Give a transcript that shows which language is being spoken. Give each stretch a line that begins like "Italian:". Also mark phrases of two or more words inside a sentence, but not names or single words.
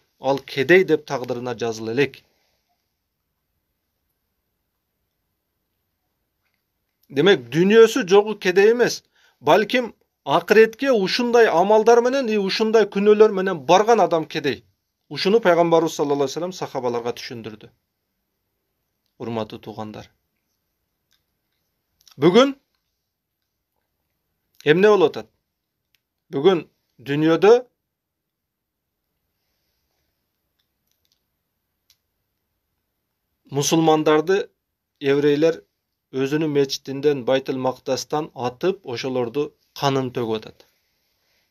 Kyrgyz: Ал кедей деп тагдырына жазыла элек. Демек, дүйнөсү жогу кедей эмес. Балким акыретке ушундай амалдар менен, ушундай күнөөлөр менен барган адам кедей. Ушуну пайгамбарыбыз
Arabic: صلى الله عليه وسلم
Kyrgyz: сахабаларга түшүндүрдү. Урматтуу туугандар. Бүгүн эмне болуп атат? Бүгүн дүйнөдө мусулмандарды еврейлер өзүнүн мечитинден, Байтыл Мактастан атып, ошолорду канын төгүп атат.